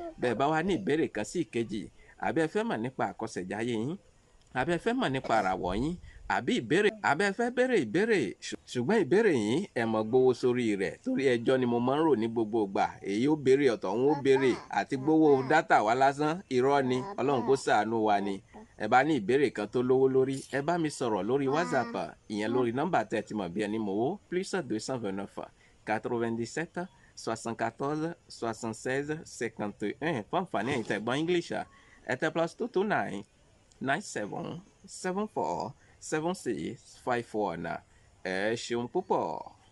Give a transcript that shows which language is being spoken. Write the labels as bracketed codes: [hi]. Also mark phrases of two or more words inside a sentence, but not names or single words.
[yo] Bẹ́ẹ̀ bá wá ní ìbéèrè kan sí ìkejì, àbí ẹ fẹ́ mọ̀ nípa àkọsẹ̀jáyé yín, àbí ẹ fẹ́ mọ̀ nípa àràwọ̀ yín, àbí ìbéèrè, àbí ẹ fẹ́ béèrè ìbéèrè, ṣù-, ṣùgbọ́n ìbéèrè yín, ẹ mọ̀ gbowó sórí rẹ̀, torí ẹjọ́ ni mo máa ń rò ní gbogbo ìgbà. Èyí ó béèrè, ọ̀tọ̀ òun ó béèrè, àti gbowó dátà wa lásán, irọ́ ni, Ọlọ́run kó ṣàánú wa ni. Ẹ bá ní ìbéèrè kan tó lówó lórí, ẹ bá mi sọ̀rọ̀ lórí WhatsApp, ìyẹn lórí nọ́mbà tẹ́ ẹ ti mọ̀ bí ẹni mowó, [fr] plus deux cent vingt-neuf, quatre-vingt-dix-sept, soixante-quatorze, soixante-seize, cinquante et un. [yo] Fún àǹfààní ẹ̀yin tẹ́ gbọ́ English, ẹ tẹ plus two two nine, nine seven, seven four, seven six, five one. Ẹ ṣeun púpọ̀.